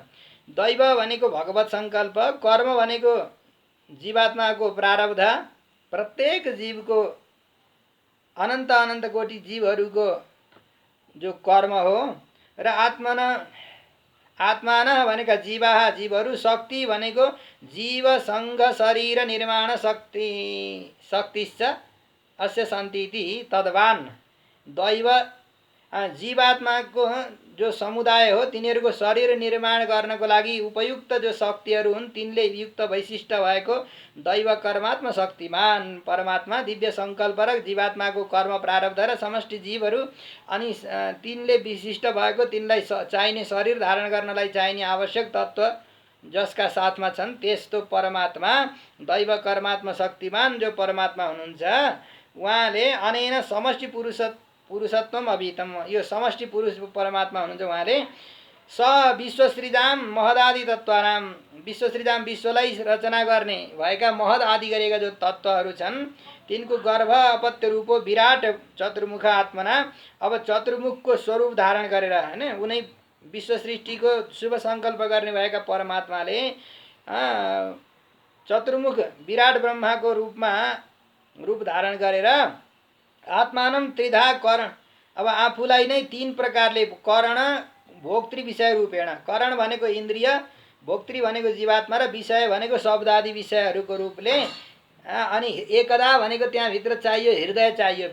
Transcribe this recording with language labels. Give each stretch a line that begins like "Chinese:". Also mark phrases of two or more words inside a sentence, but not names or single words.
Nepali: दैव भनेको भगवत सङ्कल्प, कर्म भनेको जीवात्माको प्रारब्ध, प्रत्येक जीवको अनन्त अनन्त कोटि जीवहरूको जो कर्म हो। र आत्मानः भनेका जीवाः जीवहरू, शक्ति भनेको जीव सङ्घ शरीर निर्माण
Sanskrit: शक्तिश्च अस्य सन्तीति तद्वान्।
Nepali: दैव जीवात्माको जो समुदाय हो तिनीहरूको शरीर निर्माण गर्नको लागि उपयुक्त जो शक्तिहरू हुन् तिनले युक्त वैशिष्ट भएको दैव कर्मात्म शक्तिमान परमात्मा दिव्य सङ्कल्प र जीवात्माको कर्म प्रारब्ध र समष्टि जीवहरू, अनि तिनले विशिष्ट भएको तिनलाई चाहिने शरीर धारण गर्नलाई चाहिने आवश्यक तत्त्व जसका साथमा छन् त्यस्तो परमात्मा दैव कर्मात्म शक्तिमान जो परमात्मा हुनुहुन्छ, उहाँले
Sanskrit: अनेन समष्टि पुरुषत्वम अभितम,
Nepali: यो समष्टि पुरुष परमात्मा हुनुहुन्छ। उहाँले
Sanskrit: स विश्वसृजाम महदादि तत्त्वानाम विश्वसृजाम
Nepali: विश्वलाई रचना गर्ने भएका महद आदि गरेका जो तत्त्वहरू छन् तिनको
Sanskrit: गर्भ अपत्य रूपो विराट चतुर्मुख आत्मना।
Nepali: अब चतुर्मुखको स्वरूप धारण गरेर हैन उनै विश्व सृष्टिको शुभ सङ्कल्प गर्ने भएका परमात्माले चतुर्मुख विराट ब्रह्माको रूप धारण गरेर
Sanskrit: आत्मानम त्रिधा करण
Nepali: अब आफूलाई नै तीन प्रकारले
Sanskrit: करण भोक्तृ विषय रूपेण
Nepali: करण भनेको इन्द्रिय भोक्तृ भनेको जीवात्मा र विषय भनेको शब्द आदि विषयहरूको रूपले अनि एकदा भनेको त्यहाँभित्र चाहियो हृदय चाहियो।